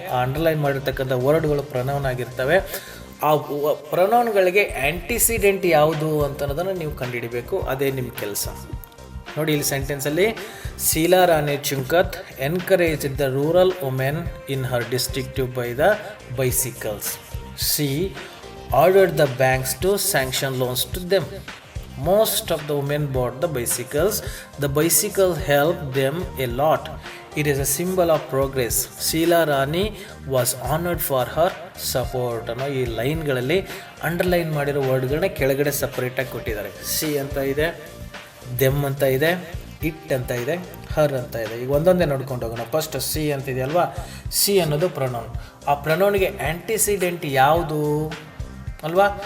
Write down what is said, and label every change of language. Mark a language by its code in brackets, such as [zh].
[kn] ಆ ಅಂಡರ್ಲೈನ್ ಮಾಡಿರ್ತಕ್ಕಂಥ ವರ್ಡ್ಗಳು ಪ್ರೊನೌನ್ ಆಗಿರ್ತವೆ. ಆ ಪ್ರೊನೌನ್ಗಳಿಗೆ ಆ್ಯಂಟಿಸಿಡೆಂಟ್ ಯಾವುದು ಅಂತ ಅನ್ನೋದನ್ನು ನೀವು ಕಂಡುಹಿಡಿಬೇಕು. ಅದೇ ನಿಮ್ಮ ಕೆಲಸ. ನೋಡಿ ಇಲ್ಲಿ ಸೆಂಟೆನ್ಸಲ್ಲಿ, [en] Sheila Rani Chunkath encourage the rural women in her district to buy the bicycles. She ordered the banks to sanction loans to them. Most of the women bought the bicycles. The bicycles helped them a lot. It is a symbol of progress. Sheila Rani was honored for her support. [kn] ಅನ್ನೋ ಈ ಲೈನ್ಗಳಲ್ಲಿ underline ಮಾಡಿರೋ ವರ್ಡ್ಗಳನ್ನ ಕೆಳಗಡೆ ಸಪ್ರೇಟಾಗಿ ಕೊಟ್ಟಿದ್ದಾರೆ. C ಅಂತ ಇದೆ, them ಅಂತ ಇದೆ, ಇಟ್ ಅಂತ ಇದೆ, ಹರ್ ಅಂತ ಇದೆ. ಈಗ ಒಂದೊಂದೇ ನೋಡ್ಕೊಂಡು ಹೋಗೋಣ. ಫಸ್ಟ್ ಸಿ ಅಂತ ಇದೆ ಅಲ್ವಾ. ಸಿ ಅನ್ನೋದು ಪ್ರೊನೌನ್. ಆ ಪ್ರೊನೌನ್ಗೆ ಆ್ಯಂಟಿಸಿಡೆಂಟ್ ಯಾವುದು ಅಲ್ವಾ.